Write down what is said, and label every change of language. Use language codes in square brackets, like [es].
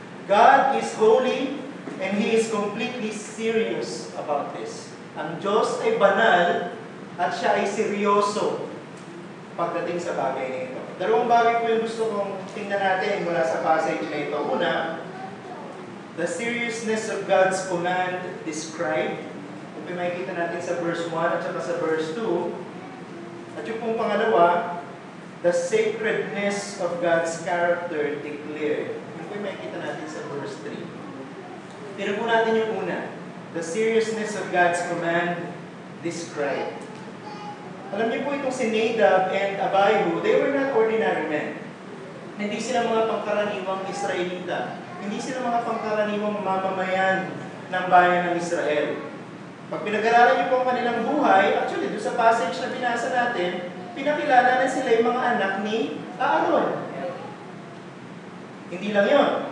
[en] God is holy and He is completely serious about this. [tl] Ang Diyos ay banal at Siya ay seryoso pagdating sa bagay na ito. Dalawang bagay po yung gusto kong tingnan natin mula sa passage na ito. Una, [en] the seriousness of God's command described. [tl] Kung makikita natin sa verse 1 at saka sa verse 2. At yung pong pangalawa, [en] the sacredness of God's character declared. [tl] Yung po makikita natin sa verse 3. Tira po natin yung una. [en] The seriousness of God's command described. [tl] Alam niyo po itong si Nadab and Abihu, [en] they were not ordinary men. [tl] Hindi sila mga pangkaraniwang Israelita. Hindi sila mga pangkaraniwang mamamayan ng bayan ng Israel. Pag pinag-aralan niyo po ang kanilang buhay, actually, doon sa passage na binasa natin, pinakilala na sila yung mga anak ni Aaron. Hindi lang yun.